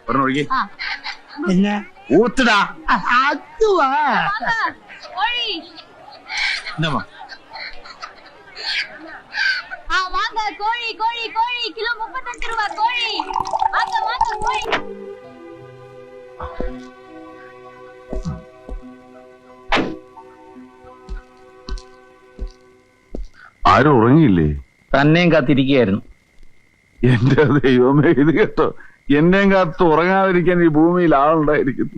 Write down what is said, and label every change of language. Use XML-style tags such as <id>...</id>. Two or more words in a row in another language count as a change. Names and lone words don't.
<ml>ഒരെണ്ണം ഒഴുകി പിന്നെ ഊത്തിടാ. അതുവാ</ml> <ta>என்னம்மா வாங்க கோழி கோழி கோழி கிலோ 35 ரூபாய் கோழி வாங்க வாங்க கோழி.</ta> <ml>ആരും ഉറങ്ങിയില്ലേ? തന്നെയും കാത്തിരിക്കുകയായിരുന്നു. എന്റെ ദൈവമേ, ഇത് കേട്ടോ, എന്നെയും കാത്ത് ഉറങ്ങാതിരിക്കാൻ ഈ ഭൂമിയിൽ ആളുണ്ടായിരിക്കുന്നു.</ml>